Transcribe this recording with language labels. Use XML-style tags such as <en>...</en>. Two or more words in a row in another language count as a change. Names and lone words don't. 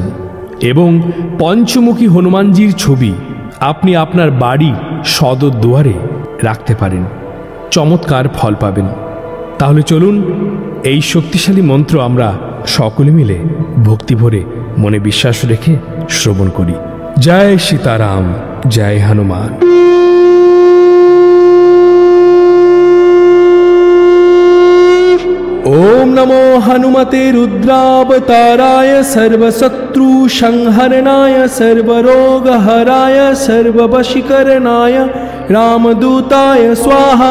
<bn>এবং পঞ্চমুখী হনুমানজির ছবি আপনি আপনার বাড়ি সদর দুয়ারে রাখতে পারেন, চমৎকার ফল পাবেন। তাহলে চলুন এই শক্তিশালী মন্ত্র আমরা সকলে মিলে ভক্তিভরে মনে বিশ্বাস রেখে শ্রবণ করি। জয় সীতারাম, জয় হনুমান।</bn> <sa>ओम नमो हनुमते रुद्रावताराय सर्वशत्रु संहरणाय सर्वरोगहराय सर्ववशीकरणाय रामदूताय स्वाहा।</sa>